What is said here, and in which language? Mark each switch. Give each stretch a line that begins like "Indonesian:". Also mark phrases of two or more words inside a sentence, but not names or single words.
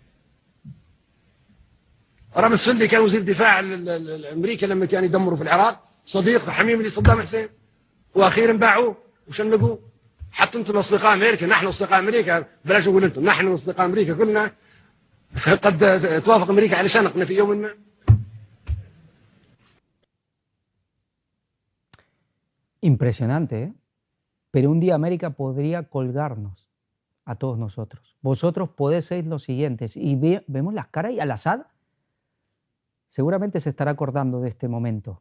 Arabic: رامز فلدي كان وزير دفاع الامريكا لما كان يدمروا في العراق، صديق حميم لصدام حسين. واخيرا باعوه وشنقوه. حتى انتم اصدقاء امريكا، نحن اصدقاء امريكا، بلاش نقول انتم، نحن اصدقاء امريكا كلنا قد توافق امريكا على شنقنا في يوم ما.
Spanish: Impresionante, ¿eh? Pero un día América podría colgarnos a todos nosotros. Vosotros podéis ser los siguientes. Y vemos las caras y Al-Assad seguramente se estará acordando de este momento.